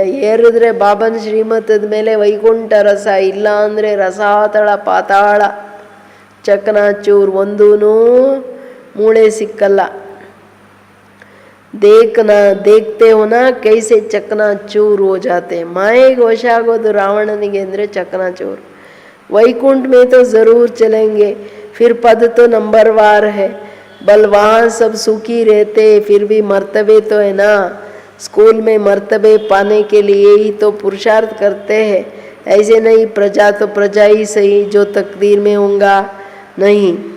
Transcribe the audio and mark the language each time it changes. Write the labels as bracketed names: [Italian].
[Kannada] ಏರಿದ್ರೆ ಬಾಬನ ಶ್ರೀಮತದ ಮೇಲೆ ವೈಕುಂಠ ರಸ, ಇಲ್ಲ ಅಂದರೆ ರಸಾತಳ ಪಾತಾಳ ಚಕನಾಚೂರ್, ಒಂದೂ ಮೂಳೆ ಸಿಕ್ಕಲ್ಲ. [Hindi] देखते हो ना कैसे चकनाचूर हो जाते. [Kannada] माएಗೆ ವಶ ಆಗೋದು ರಾವಣನಿಗೆ ಅಂದರೆ ಚಕನಾಚೂರ್. [Hindi] वैकुंठ में तो ज़रूर चलेंगे, फिर पद तो नंबरवार है, बल वहाँ सब सुखी रहते, फिर भी मर्तबे तो है ना. स्कूल में मर्तबे पाने के लिए ही तो पुरुषार्थ करते हैं, ऐसे नहीं प्रजा तो प्रजा ही सही, जो तकदीर में होगा नहीं.